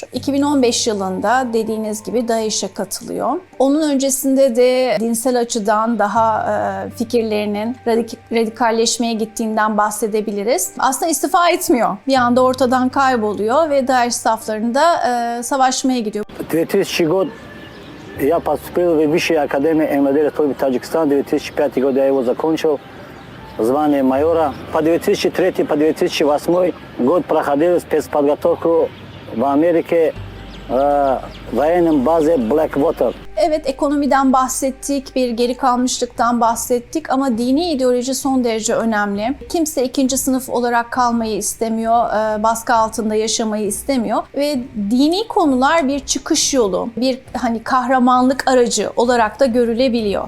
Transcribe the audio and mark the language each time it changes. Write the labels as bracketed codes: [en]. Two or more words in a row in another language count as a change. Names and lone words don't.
[tr] 2015 yılında dediğiniz gibi DAEŞ'e katılıyor. Onun öncesinde de dinsel açıdan daha fikirlerinin radikalleşmeye gittiğinden bahsedebiliriz. Aslında istifa etmiyor. Bir anda ortadan kayboluyor ve DAEŞ saflarında savaşmaya gidiyor. [ru] 2000 год я поступил в Высшую академию МВД Республики Таджикистан. 2005 год я его закончил. Звание майора. По 2003 по 2008 год проходил спецподготовку в Америке военном базе Blackwater. [tr] Evet, ekonomiden bahsettik, bir geri kalmışlıktan bahsettik ama dini ideoloji son derece önemli. Kimse ikinci sınıf olarak kalmayı istemiyor, baskı altında yaşamayı istemiyor ve dini konular bir çıkış yolu, bir kahramanlık aracı olarak da görülebiliyor.